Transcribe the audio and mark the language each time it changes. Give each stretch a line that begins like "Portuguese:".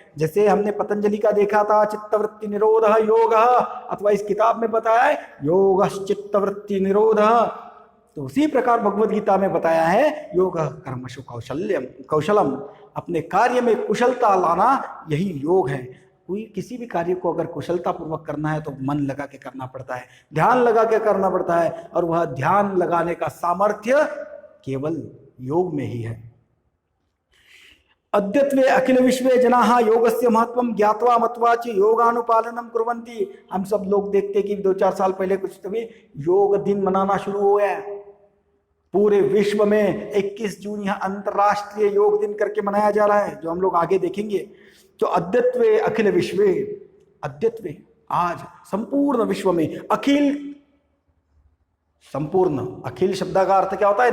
Hindi: जैसे हमने पतंजलि का देखा था चित्तवृत्ति निरोध योग, अथवा इस किताब में बताया है योग चित्तवृत्ति निरोध, तो उसी प्रकार भगवत गीता में बताया है
Sanskrit: योग कर्मसु कौशलम।
Hindi: अपने कार्य में कुशलता लाना यही योग है। कोई किसी भी कार्य को अगर कुशलता पूर्वक करना है तो मन लगा के करना पड़ता है, ध्यान लगा के करना पड़ता है, और वह ध्यान लगाने का सामर्थ्य केवल योग में ही है।
Sanskrit: अद्यत्वे अखिल विश्वे जनाः योगस्य महत्वं ज्ञात्वा मत्वा च योगानुपालनम कुर्वन्ति।
Hindi: हम सब लोग देखते कि 2-4 साल पहले कुछ तभी योग दिन मनाना शुरू हो गया। पूरे विश्व में 21 जून यह अंतरराष्ट्रीय योग दिन करके मनाया जा रहा है, जो हम लोग आगे देखेंगे। तो
Sanskrit: अद्यत्वे अखिल विश्वे,
Hindi: अद्यत्वे आज संपूर्ण विश्व में, अखिल संपूर्ण, अखिल शब्द का अर्थ क्या होता है?